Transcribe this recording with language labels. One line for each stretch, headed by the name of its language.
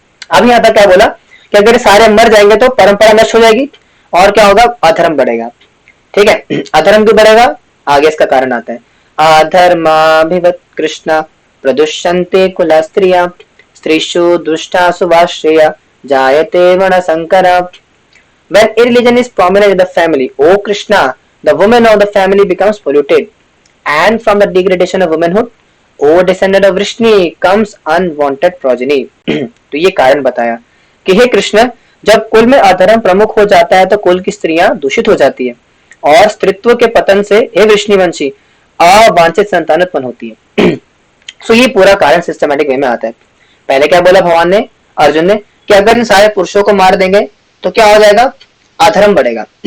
Hindi: अब यहाँ तक क्या बोला कि अगर सारे मर जाएंगे तो परंपरा नष्ट हो जाएगी और क्या होगा, अधर्म बढ़ेगा। ठीक है, अधर्म क्यों बढ़ेगा, आगे इसका कारण आता है।
Sanskrit: अधर्माभिवत कृष्ण प्रदुष्यन्ते कुला स्त्रिया स्त्रीषु दुष्टासु वाश्रेया जायते वर्णसंकरा।
English: When irreligion is prominent in the family, O Krishna, the woman of the family becomes polluted, and from the degradation of womanhood, O descendant of Vrishni, comes unwanted progeny.
Hindi: तो ये कारण बताया कि हे कृष्ण, जब कुल में अधर्म प्रमुख हो जाता है तो कुल की स्त्रियां दूषित हो जाती है और स्त्रीत्व के पतन से हे वृष्णिवंशी अवांछित संतान उत्पन्न होती है। सो ये पूरा कारण सिस्टमैटिक वे में आता है। पहले क्या बोला भगवान ने, अर्जुन ने, कि अगर इन सारे पुरुषों को मार देंगे तो क्या हो जाएगा, अधर्म बढ़ेगा।